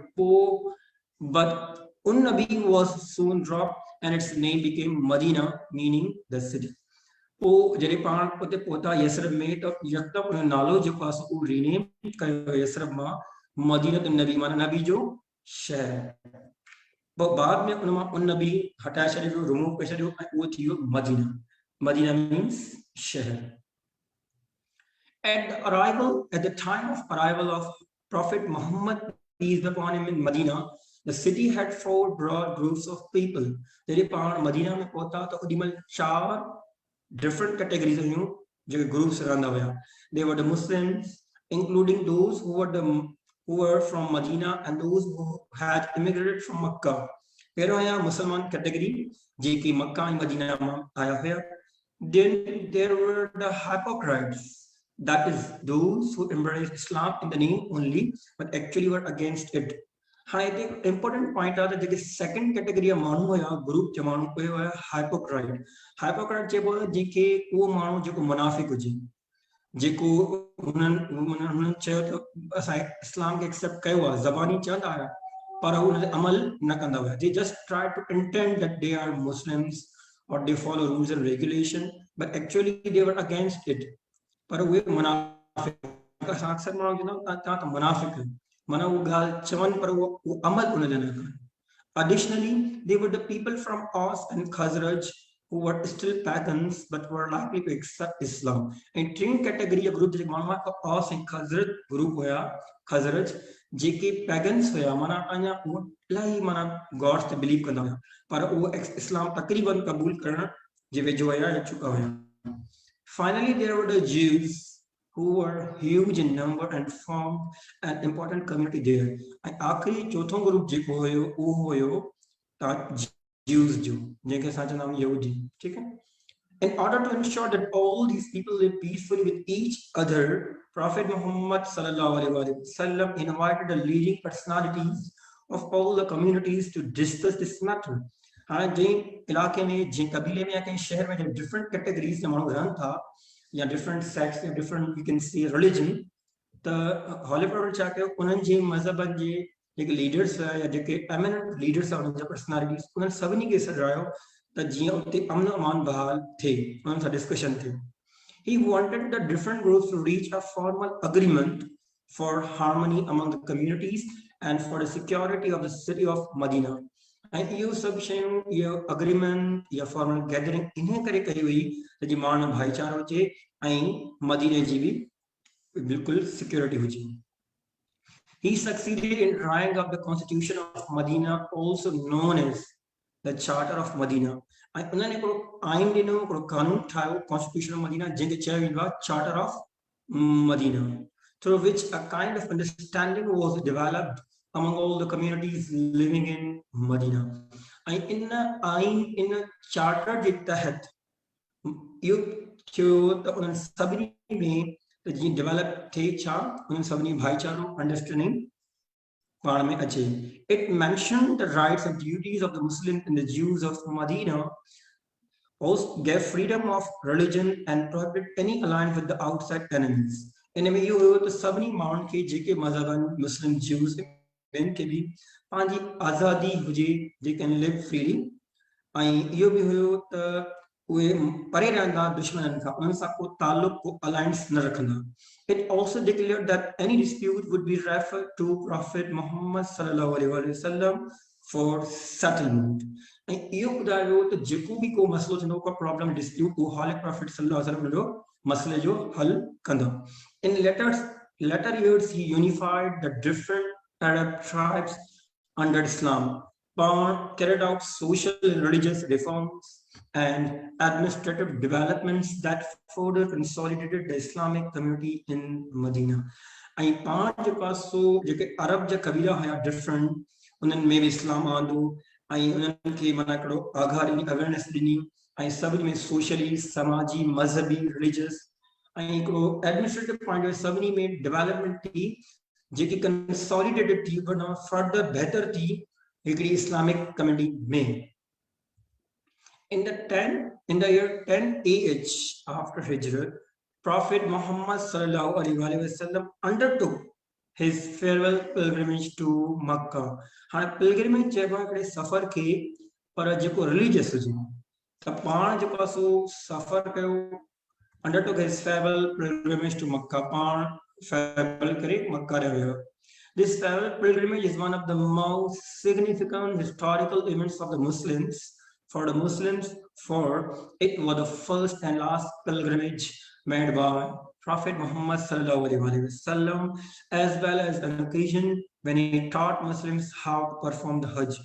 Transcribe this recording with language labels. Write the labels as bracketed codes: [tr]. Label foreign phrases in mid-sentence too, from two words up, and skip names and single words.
[en] But Un-Nabi was soon dropped and its name became Medina, meaning the city. [sd] जॾहिं पाण उते पहुता यसरब में तो यकदम उन नालो जेको आहे उहो रीनेम कयो यसरब मां मदीनत नबी माना नबी जो शहर. पोइ बाद में उन मां उन नबी हटाए छॾियो रिमूव करे छॾियो ऐं उहो थी वियो मदीना. मदीना मीन्स शहर. [en] At the time of arrival of Prophet Muhammad, peace be upon him, in Medina, the city had 4 broad groups of people. [sd] जॾहिं पाण मदीना में पहुता तो ओॾीमहिल 4 [en] different categories [sd] हुयूं जेके groups रहंदा हुया. [en] They were the Muslims, including those who were from Medina and those who had immigrated from Makkah. [sd] पहिरियों हुया मुसलमान कैटेगरी जेकी मक्का ऐं मदीना मां आया हुया. [en] Then there were the hypocrites. That is those who embraced Islam in the name only, but actually were against it. [sd] हाँ ये एक [en] important point [sd] आहे जेके [en] second category [sd] माण्हू हुया group जे माण्हू उहे हुया hypocrite. Hypocrite चइबो आहे जेके उहो माण्हू जेको मुनाफ़िक हुजे जेको हुननि चयो त असां इस्लाम खे एक्सेप्ट कयो आहे ज़बानी चवंदा हुया पर हुन ते अमल न कंदा हुया. [en] They just try to pretend that they are Muslims or they follow rules and regulation, but actually they were against it. [sd] पर उहे मुनाफ़िक असां अक्सर माण्हू चवंदा आहियूं तव्हां त मुनाफ़िक माना उहो ॻाल्हि चवनि पर उहो अमल उन ते न कनि. [en] Additionally, they were the people from Aus and Khazraj who were still pagans but were likely to accept Islam. And 3 category of group [sd] जेके माण्हू आहे [en] Aus and Khazraj group [sd] हुया Khazraj जेके pagans हुया माना अञा उहो इलाही माना गॉड्स ते बिलीव कंदा हुया पर उहो इस्लाम तक़रीबन क़बूल करण जे वेझो हुया या चुका हुया. [en] Finally, there were the Jews who were huge in number and formed an important community there. [sd] And आखिरी चौथों ग्रुप जेको हुयो उहो हुयो Jews जो जंहिंखे असां चवंदा आहियूं यहूदी. [hi] ठीक है. [en] In order to ensure that all these people live peacefully with each other, Prophet Muhammad [ar] صلى الله عليه وسلم [en] invited the leading personalities of all the communities to discuss this matter. [sd] हाँ जंहिं इलाके में जंहिं कबीले में या कंहिं शहर में जंहिं [en] different categories [sd] जा माण्हू रहनि था या [en] different sex [sd] या [en] different you can see religion [sd] त [en] holy prophet [sd] छा कयो उन्हनि जे मज़हबनि जे जेके लीडर्स या जेके [en] eminent leaders [sd] आहे उन्हनि जा पर्सनालिटीज़ उन्हनि सभिनी खे सॾायो त जीअं उते अमन अमान बहाल थिए उन्हनि सां डिस्कशन थिए. [en] He wanted the different groups to reach a formal agreement for harmony among the communities and for the security of the city of Medina. [sd] And इहो सभु शयूं इहो अग्रीमेंट या [en] formal gathering [sd] इन्हे करे कई हुई त जी माण्हू भाईचारो हुजे ऐं मदीने जी बि बिल्कुलु सिक्योरिटी हुजे. [en] He succeeded in drawing up the constitution of Medina, also known as the Charter of Medina. [sd] ऐं उन्हनि हिकिड़ो आइन ॾिनो हिकिड़ो कानून ठाहियो [en] Constitution of Medina [sd] जंहिंखे चयो वेंदो आहे [en] Charter of Medina, through which a kind of understanding was developed among all the communities living in Medina. And in a charter [sd] जे तहत इहो थियो त उन्हनि सभिनी में त जीअं डेवलप थिए छा उन्हनि सभिनी भाईचारो अंडरस्टैंडिंग पाण में अचे. [en] It mentioned the rights and duties of the Muslims and the Jews of Medina, also gave freedom of religion and prohibited any alliance with the outside enemies. [sd] इन में इहो हुयो त सभिनी माण्हुनि खे जेके मज़हबनि [en] Muslim Jews [sd] ॿियनि खे बि पंहिंजी आज़ादी हुजे [en] they can live freely [sd] ऐं इहो बि हुयो त उहे परे रहंदा दुश्मननि खां, उन्हनि सां को तालुक को अलायंस न रखंदा. [en] It also declared that any dispute would be referred to Prophet Muhammad [ar] صلى الله عليه وسلم [en] for settlement. [sd] ऐं इहो ॿुधायो वियो त जेको बि को मसइलो थींदो, को [en] problem dispute, [sd] उहो हाल प्रॉफिट [ar] صلى الله عليه وسلم [sd] जो मसइले जो हल कंदा. [en] In later years he unified the different Arab tribes under Islam, carried out social and religious reforms and administrative developments that further consolidated the Islamic community in Medina. [sd] ऐं पाण जेका सो जेके अरब जा कबीला हुया डिफरेंट, उन्हनि में बि इस्लाम आंदो ऐं उन्हनि खे माना हिकिड़ो आगाह ॾिनी, अवेयरनेस ॾिनी ऐं सभिनी में सोशली, समाजी, मज़हबी, रिलीजियस ऐं हिकिड़ो [en] administrative point of [sd] सभिनी में डेवलपमेंट थी, जेकी कंसोलिडेटेड थी, वञा फर्दर बहितर थी हिकिड़ी [en] Islamic community [sd] में. [en] In the year 10 AH after Hijrah, Prophet Muhammad [ar] صلى الله عليه وسلم [en] undertook his farewell pilgrimage to Makkah. [sd] हाँ pilgrimage जब हिकिड़े सफ़र खे पर जेको रिलीजियस हुजे त पाण जेको सो सफ़र कयो, [en] undertook his farewell pilgrimage to Makkah, [sd] पाण farewell करे मक्का ॾे वियो. [en] This farewell pilgrimage is one of the most significant historical events of the Muslims. For the Muslims, for it was the first and last pilgrimage made by Prophet Muhammad [ar] صلى الله عليه وسلم, [en] as well as an occasion when he taught Muslims how to perform the Hajj.